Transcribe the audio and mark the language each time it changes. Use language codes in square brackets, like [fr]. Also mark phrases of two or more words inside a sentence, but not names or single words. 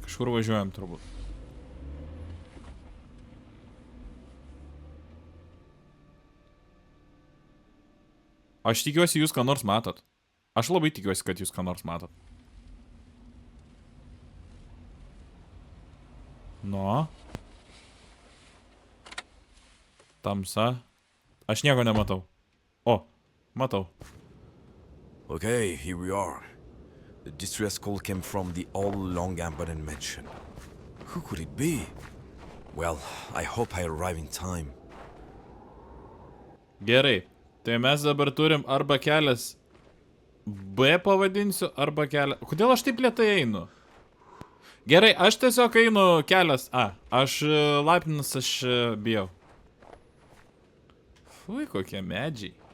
[lt] Kažkur važiuojam turbūt. Aš tikiuosi, jūs ką nors matot. Aš labai tikiuosi, kad jūs ką nors matot. Nu. Tamsa. Aš nieko nematau. O, matau. [en] Okay, here we are. The distress call came from the old long abandoned mansion. Who could it be? Well, I hope I arrive in time. [lt] Gerai. Tai mes dabar turim arba kelias B pavadinsiu, arba kelias... Kodėl aš taip lėtai einu? Gerai, aš tiesiog einu kelias A. Aš Lapinas, aš bijau. Fui, kokie medžiai.